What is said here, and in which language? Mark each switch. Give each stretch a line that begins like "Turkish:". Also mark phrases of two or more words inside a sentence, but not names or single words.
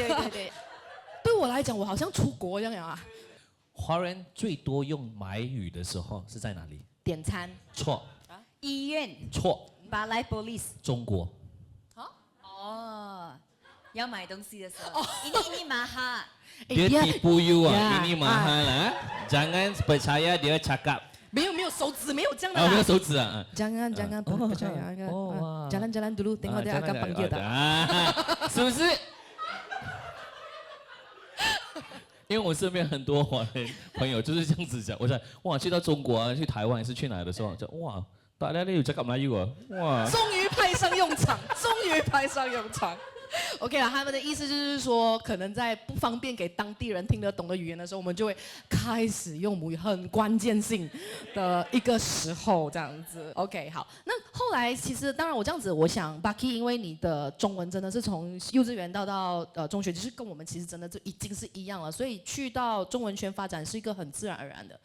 Chinese: 对我来讲，我好像出国一样啊。华人最多用买语的时候是在哪里？点餐。错。医院。错。巴莱 police。中国。哦，要买东西的时候。
Malay: ini mahal。 Dia tipu you ah, ini mahal ah. Jangan percaya dia cakap。
Chinese: 没有手指没有这样的。没有手指啊。
Malay: Jangan percaya. Jalan dulu, tengok dia akan panggil tak？
Chinese: 是不是？因为我身边很多华人朋友就是这样子讲，我想哇，去到中国啊，去台湾还是去哪的时候，就哇，大家都有
Malay: cakap Melayu
Chinese: 啊，哇，终于派上用场，终于派上用场。OK 啦，他们的意思就是说，可能在不方便给当地人听得懂的语言的时候，我们就会开始用母语，很关键性的一个时候这样子。OK， 好，那后来其实当然我这样子，我想 Bucky， 因为你的中文真的是从幼稚园到中学，就是跟我们其实真的就已经是一样了，所以去到中文圈发展是一个很自然而然的。